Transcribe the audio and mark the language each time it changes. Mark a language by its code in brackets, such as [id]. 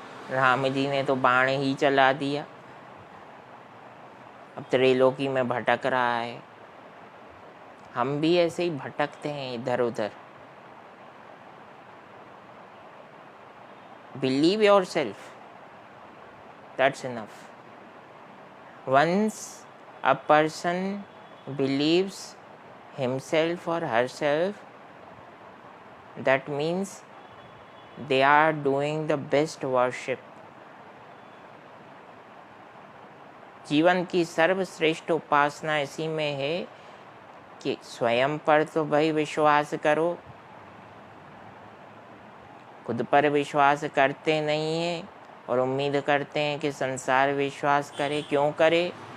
[hi] राम जी ने तो बाण ही चला दिया, अब त्रिलोकी में भटक रहा है। हम भी ऐसे ही भटकते हैं इधर उधर। [en] Believe yourself, that's enough. Once a person believes himself or herself, that means they are doing the best worship. [hi] जीवन की सर्वश्रेष्ठ उपासना इसी में है कि स्वयं पर तो भाई विश्वास करो, खुद पर विश्वास करते नहीं हैं और उम्मीद करते हैं कि संसार विश्वास करे। क्यों करे?